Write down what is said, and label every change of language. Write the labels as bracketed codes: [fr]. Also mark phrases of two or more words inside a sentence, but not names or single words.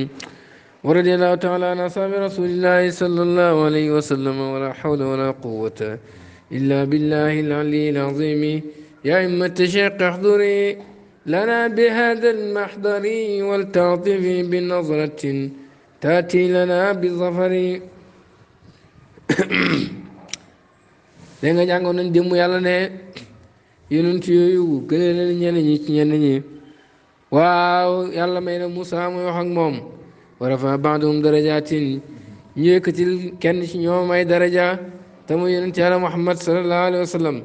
[ar] ورضي الله تعالى عن أصحاب رسول الله صلى الله عليه وسلم ولا حول ولا قوة إلا بالله العلي العظيم. يا أئمة الشيخ احضري لنا بهذا المحضر ولتعطفي بنظرة تأتي لنا بالظفر. [wo] danga jàngoon nañ démb yàlla ne yonent yooyu gënee leen ñenn ñi ci ñenn ñi. waaw yàlla may na Moussa muy wax ak moom [ar] ورفع بعضهم درجات [wo] ñu yëkkatil kenn ci ñoom ay daraja te muy yonent yàlla Muhammad [ar] صلى الله عليه وسلم.